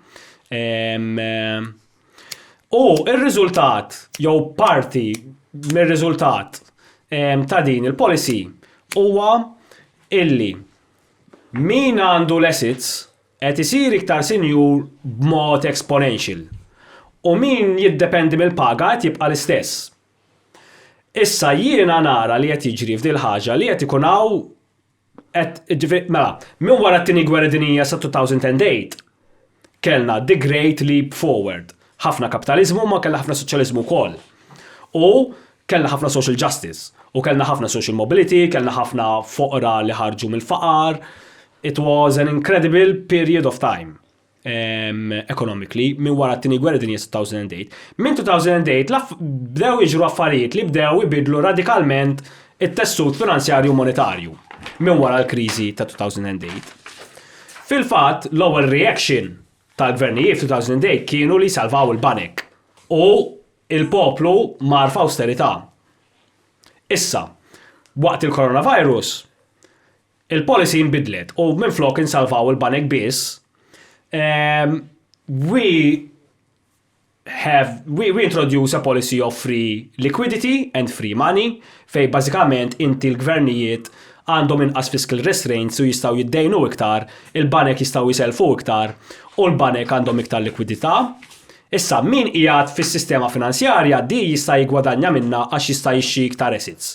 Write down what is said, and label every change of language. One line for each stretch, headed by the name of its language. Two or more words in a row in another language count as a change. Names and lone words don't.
Maltese: U ir-riżultat jew parti mir-riżultat ta' din il-policy huwa illi min għandu l-assets qed isir iktar sinjur b'mod exponential u min jiddependi mill-paga qed jibqa' l-istess. Issa jiena nara li qed jiġri f'dil ħaġa li qed ikun hawn mela, minn wara t-tieni gwerra dinjija sa 2008 kellna
English: the great leap forward.
Maltese: Ħafna kapitaliżmu ma kellna ħafna soċjaliżmu wkoll. U kellna ħafna
English: social justice,
Maltese: u kellna ħafna
English: social mobility,
Maltese: kellna ħafna foqra li ħarġu mill-faqar.
English: It was an incredible period of time economically
Maltese: minn wara t-tieni gwerra dinjija 2008. Minn 2008 bdew jiġru affarijiet li bdew ibidlu radikalment it-tessut finanzjarju monetarju minn wara l-kriżi ta' 2008. Fil-fatt, l-ewwel reaction tal-gvernijiet f'2008 kienu li salvaw il-banek u il-poplu mar f'austerità. Issa, waqt il-coronavirus, il-policy nbidlet u minflok insalvaw il-banek biss,
English: we introduce a policy of free liquidity and free money
Maltese: fej bażikament inti l-gvernijiet għandhom inqas
English: fiscal restraints
Maltese: u jistgħu jiddejnu iktar, il-banek jistgħu jiselfu iktar u l-banek għandhom iktar likwidità. Issa min qiegħed fis-sistema finanzjarja di jista' jigwadanja minnha għax jista' jixxi iktar assets.